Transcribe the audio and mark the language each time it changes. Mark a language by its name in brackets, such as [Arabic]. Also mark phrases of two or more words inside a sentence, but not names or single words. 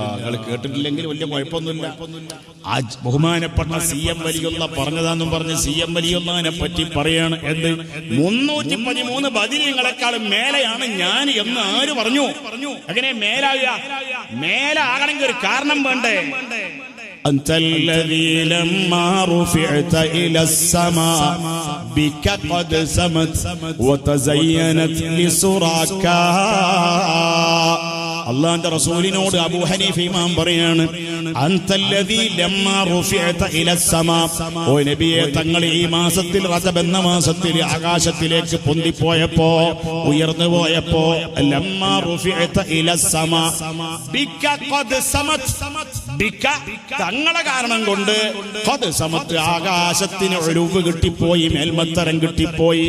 [Malayalam] നിങ്ങൾ കേട്ടിട്ടില്ലെങ്കിൽ വലിയ കുഴപ്പമൊന്നുമില്ല. ബഹുമാനപ്പെട്ട CM വലിയുള്ള പറഞ്ഞതാന്നും പറഞ്ഞ് CM വലിയുള്ളതിനെ പറ്റി പറയാണ്. എന്ത് 313 ബദരീങ്ങളെക്കാളും മേലെയാണ് ഞാൻ എന്ന് ആര് പറഞ്ഞു? അങ്ങനെ മേലാകുക? മേലാകണമെങ്കിൽ ഒരു കാരണം വേണ്ടേ? [Arabic] أنت الذي لما رفعت إلى السماء بك قد سمت وتزينت لسراك. [Malayalam] അള്ളാന്റെ റസൂലിനോട് അബൂ ഹനീഫ ഇമാം പറയാണ്, [Arabic] أنت الذي لما رفعت إلى السماء, [Malayalam] ഓ നബിയെ, തങ്ങൾ ഈ മാസത്തിൽ, റജബ് എന്ന മാസത്തിൽ ആകാശത്തിലേക്ക് പൊന്തിപ്പോയപ്പോ, ഉയർന്നു പോയപ്പോ, [Arabic] لما رفعت إلى السماء بك قد سمت, [Malayalam] ബിക തങ്ങളെ കാരണം കൊണ്ട്, [Arabic] قد سمت [Malayalam] ആകാശത്തിന് ഉലൂവ് കിട്ടിപ്പോയി, മേൽമത്തരം കിട്ടിപ്പോയി.